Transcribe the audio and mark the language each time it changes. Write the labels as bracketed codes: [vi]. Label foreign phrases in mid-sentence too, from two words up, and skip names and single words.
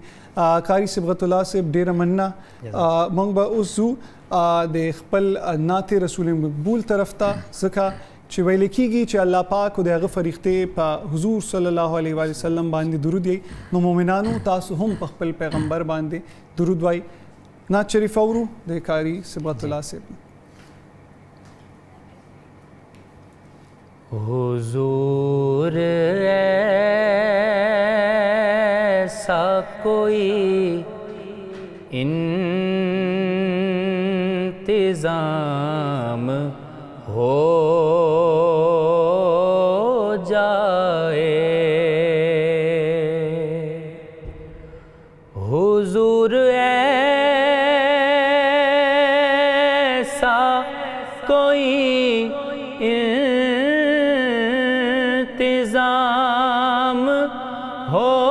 [ps] قاري صبغت الله صاحب ډېره مننه. موږ به اوس ځو د خپل نعت رسول مقبول طرف ته ځکه چې ویل کېږي چې الله پاک او د هغه فرښتې په حضور [ar] صلی الله علیه و وسلم [ps] باندې درود یې نو مؤمنانو تاسو هم په خپل پیغمبر باندې درود وایي. نعت شریف اورو د قاری صبغت الله صاحب. [ur] حضور ایسا کوئی انتظام ہو جائے، حضور ایسا کوئی انتظام ہو